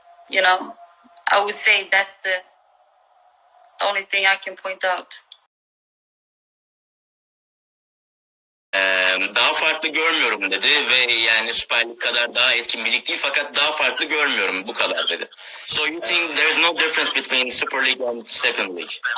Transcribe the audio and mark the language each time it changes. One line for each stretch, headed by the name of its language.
English: You know, I would say that's the only thing I can point out.
Turkish: Daha farklı görmüyorum dedi ve yani Süper Lig kadar daha etkin bir lig değil fakat daha farklı görmüyorum, bu kadar dedi.
English: So you think there's no difference between Super League and Second League?